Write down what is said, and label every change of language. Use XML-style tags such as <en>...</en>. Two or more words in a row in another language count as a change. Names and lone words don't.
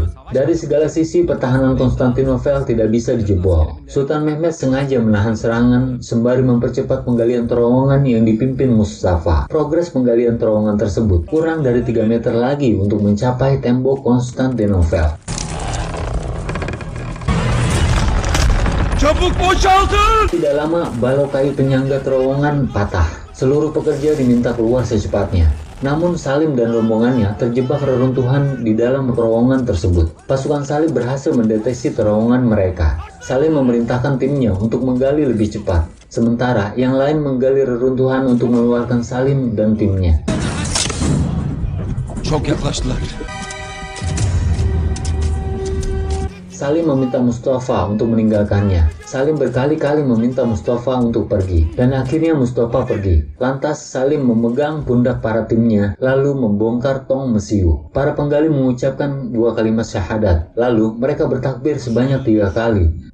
<id>Dari segala sisi, pertahanan Konstantinopel tidak bisa dijebol. Sultan Mehmed sengaja menahan serangan sembari mempercepat penggalian terowongan yang dipimpin Mustafa. Progres penggalian terowongan tersebut kurang dari 3 meter lagi untuk mencapai tembok Konstantinopel.</id> <tr>Çabuk boşaltın!</tr> <id>Tidak lama, balok kayu penyangga terowongan patah. Seluruh pekerja diminta keluar secepatnya. Namun Salim dan rombongannya terjebak reruntuhan di dalam terowongan tersebut. Pasukan Salim berhasil mendeteksi terowongan mereka. Salim memerintahkan timnya untuk menggali lebih cepat. Sementara yang lain menggali reruntuhan untuk mengeluarkan Salim dan timnya.</id> <tr>Çok yaklaştılar.</tr> <id>Salim meminta Mustafa untuk meninggalkannya. Salim berkali-kali meminta Mustafa untuk pergi, dan akhirnya Mustafa pergi. Lantas Salim memegang pundak para timnya, lalu membongkar tong mesiu. Para penggali mengucapkan 2 kalimat syahadat, lalu mereka bertakbir sebanyak 3 kali.</id>